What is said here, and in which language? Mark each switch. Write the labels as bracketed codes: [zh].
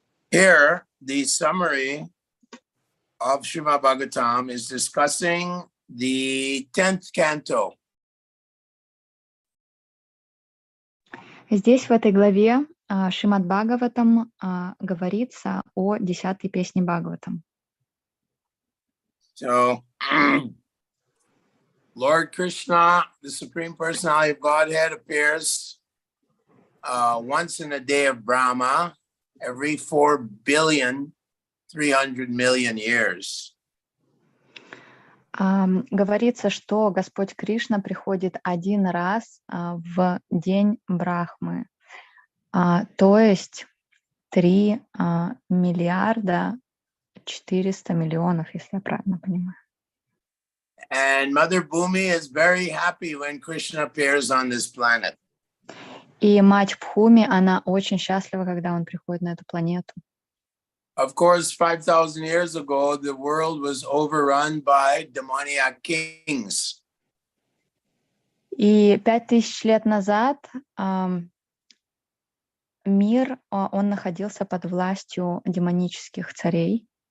[en] Here, the summary of Srimad Bhagavatam is discussing the 10th canto. [ru] Здесь в этой главе Шримад Бхагаватам говорится о 10-й песне Бхагаватам. [en] So, Lord Krishna, the Supreme Personality of Godhead, appears once in a day of Brahma, every 4,300,000,000 years. [ru] Говорится, что Господь Кришна приходит один раз в день Брахмы, то есть 3 миллиарда 400 миллионов, если я правильно понимаю. [en] And Mother Bhumi is very happy when Krishna appears on this planet. [ru] И мать Бхуми, она очень счастлива, когда он приходит на эту планету. [en] Of course, 5,000 years ago, the world was overrun by demoniac kings. [ru] И 5000 лет назад мир, он находился под властью демонических царей.